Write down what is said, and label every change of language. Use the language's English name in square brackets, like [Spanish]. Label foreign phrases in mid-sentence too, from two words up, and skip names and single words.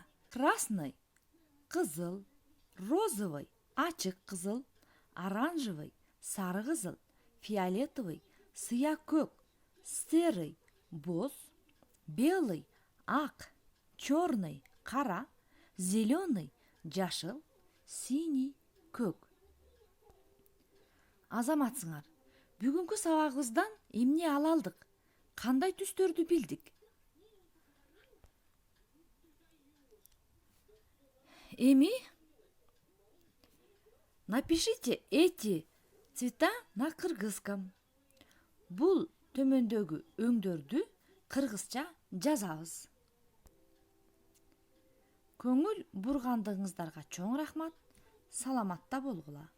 [Kyrgyz] Красный — кызыл, розовый — ачык кызыл, оранжевый — сары кызыл, фиолетовый — сыя көк, серый — боз, белый — ак, черный — кара, зеленый — жашыл, синий — көк. Азаматсыңар, бүгүнкү сабагыбыздан эмне ала алдык? Кандай түстөрдү билдик? [Russian] Эми напишите эти цвета на кыргызском. [Kyrgyz] Бул төмөндөгү өңдөрдү кыргызча жазабыз. Көңүл бургандыгыңыздарга чоң рахмат. Саламатта болгула.